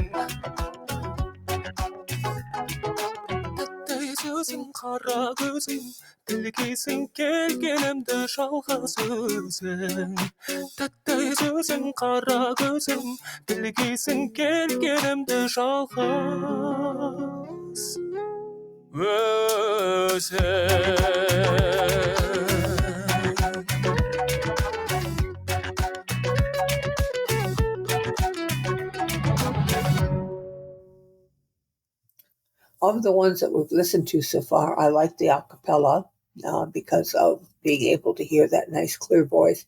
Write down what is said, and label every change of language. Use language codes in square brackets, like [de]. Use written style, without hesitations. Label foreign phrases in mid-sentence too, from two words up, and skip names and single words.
[kk] Тәтті сөзің, қара көзің, білгейсің келгенімді жалғыз өзің. Тәтті сөзің, қара көзің, білгейсің келгенімді жалғыз өзің. [en] Of the ones that we've listened to so far, I like the a cappella because of being able to hear that nice, clear voice.